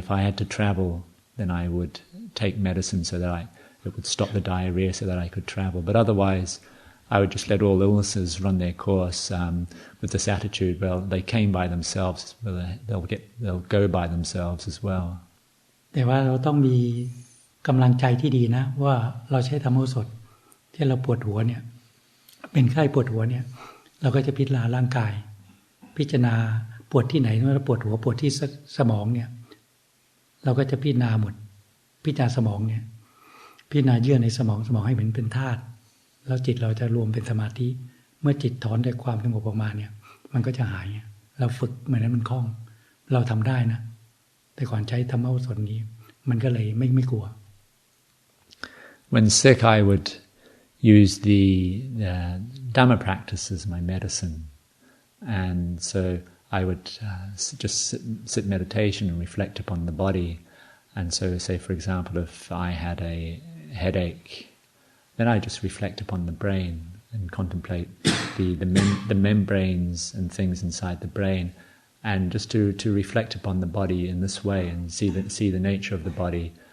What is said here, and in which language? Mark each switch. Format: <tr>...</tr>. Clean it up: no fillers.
<en>If I had to travel, then I would take medicine so that it would stop the diarrhea so that I could travel. But otherwise, I would just let all illnesses run their course with this attitude, well, they came by themselves, well, they'll go by themselves as well.</en> <th>แต่ว่าเราต้องมีกำลังใจที่ดีนะว่าเราใช้ธรรมโอสถที่เราปวดหัวเนี่ยเป็นไข้ปวดหัวเนี่ยเราก็จะพิจารณาร่างกายพิจารณาปวดที่ไหนเมื่อปวดหัวปวดที่สมองเนี่ย เราก็จะพิจารณาหมดพิจารณาสมองเนี่ยพิจารณาเยื่อในสมองให้เป็นธาตุแล้วจิตเราจะรวมเป็นสมาธิเมื่อจิตถอนด้วยความสงบออกมาเนี่ยมันก็จะหายเราฝึกเหมือนนั้นมันคล่องเราทำได้นะแต่ก่อนใช้ธรรมโอสถนี้มันก็เลยไม่กลัว</th> <en>When sick, I would use the Dhamma practice as my medicine, and so I would just sit meditation and reflect upon the body. And so, say for example, if I had a headache, then I just reflect upon the brain and contemplate the membranes and things inside the brain, and just to reflect upon the body in this way and see the nature of the body.</en>